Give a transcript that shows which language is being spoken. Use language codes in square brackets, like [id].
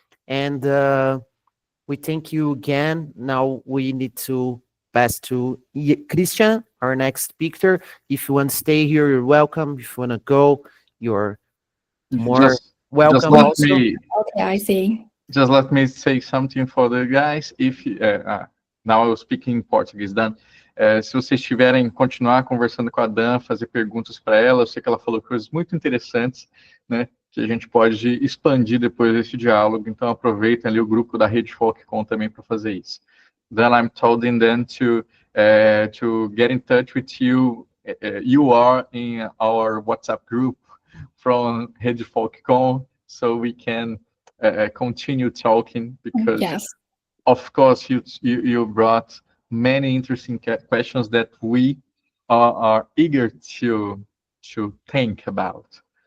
[en] And we thank you again. Now we need to pass to Christian, our next speaker. If you want to stay here, you're welcome. If you want to go, you're more welcome. Okay, I see. Just let me say something for the guys. If now I will speak in Portuguese, Dan. [pt] Se vocês tiverem continuar conversando com a Dan, fazer perguntas para ela, eu sei que ela falou coisas muito interessantes, né? Que a gente pode expandir depois desse diálogo. Então aproveitem ali o grupo da Rede Folkcom também para fazer isso. [en] Then I'm telling them to get in touch with you. You are in our WhatsApp group from Rede Folkcom, so we can continue talking, because of course, you brought many interesting questions that we are eager to think about.